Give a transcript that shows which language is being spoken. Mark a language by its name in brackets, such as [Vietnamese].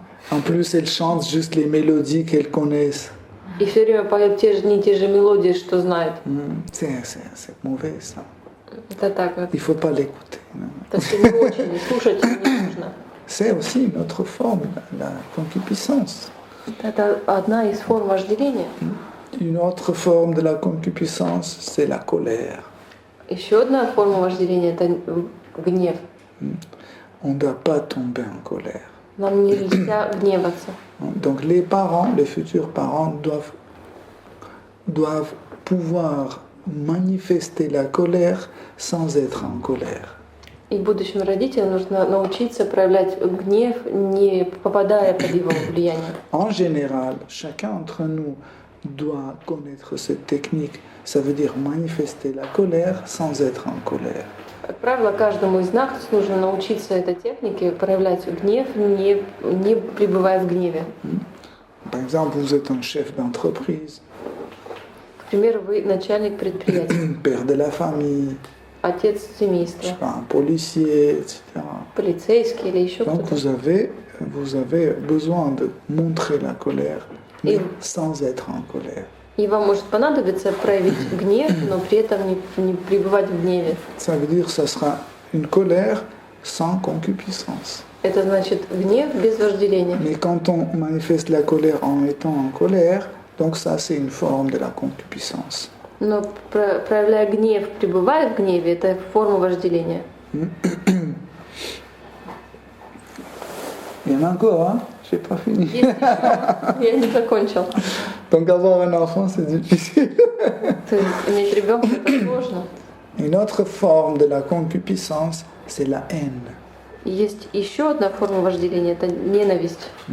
[French] En plus, elle chante juste les mélodies qu'elle connaisse. [Russian] И все время поет те же мелодии, что знает. [French] C'est mauvais ça. [Russian] Это так вот. [French] Il faut pas l'écouter. [Russian] Это все не очень, слушать не нужно. [French] C'est aussi une autre forme, la concupiscence. [Russian] Это одна из форм вожделения. [French] Une autre forme de la concupiscence, c'est la colère. [Russian] Еще одна форма вожделения – это гнев. [French] On ne doit pas tomber en colère. [Russian] Нам нельзя гневаться. [French] Donc les parents, les futurs parents doivent pouvoir manifester la colère sans être en colère. [Russian] И будущим родителям нужно научиться проявлять гнев, не попадая под его влияние. [French] En général, chacun d'entre nous doit connaître cette technique. Ça veut dire manifester la colère sans être en colère. [Russian] Как правило, каждому из нас нужно научиться этой технике, проявлять гнев, не пребывая в гневе. [French] Par exemple, vous êtes un chef d'entreprise, [Russian] К примеру, вы начальник предприятия, [French] père de la famille, [Russian] отец [French] je [Russian] семейства, [French] sais pas, un policier, etc. [Russian] полицейский или еще [French] Donc [Russian] кто-то. [French] vous avez besoin de montrer la colère, mais Et- sans être en colère. [Russian] И вам может понадобиться проявить гнев, но при этом не пребывать в гневе. [French] Ça veut dire que ça sera une colère, sans concupiscence. [Russian] Это значит гнев без вожделения. [French] Mais quand on manifeste la colère en étant en colère, donc ça c'est une forme de la concupiscence. [Russian] Но проявляя гнев, пребывая в гневе, это форма вожделения. [French] Il y en a encore, hein? J'ai pas fini. [Russian] Есть еще. Я не закончил. [French] Donc avoir un enfant c'est difficile. [Russian] Иметь ребенка это сложно. [French] Une autre forme de la concupiscence, c'est la haine. [Russian] Есть еще одна форма вожделения, это ненависть.